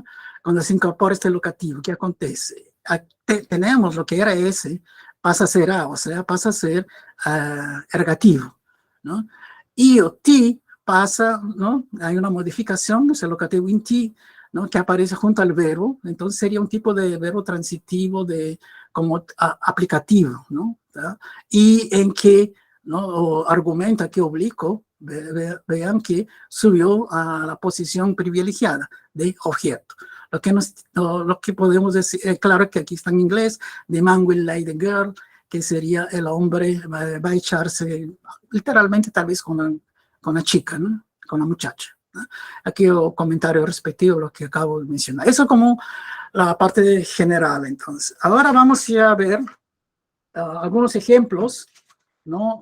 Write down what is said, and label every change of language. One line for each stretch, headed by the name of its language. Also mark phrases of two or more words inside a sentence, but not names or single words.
Spanish: Cuando se incorpora este locativo, ¿qué acontece? Tenemos lo que era S, pasa a ser A, o sea, pasa a ser ergativo, ¿no? Y o T pasa, ¿no? Hay una modificación, es el locativo in T, ¿no?, que aparece junto al verbo. Entonces sería un tipo de verbo transitivo como aplicativo, ¿no? ¿Tá? Y en que, ¿no?, argumenta que oblicuo, vean que subió a la posición privilegiada de objeto. lo que podemos decir, claro que aquí está en inglés,
English: the man will lay the girl,
Spanish: que sería el hombre va a echarse literalmente tal vez con la chica, ¿no? Con la muchacha, ¿no? Aquí el comentario respectivo a lo que acabo de mencionar. Eso como la parte general, entonces. Ahora vamos ya a ver algunos ejemplos, ¿no?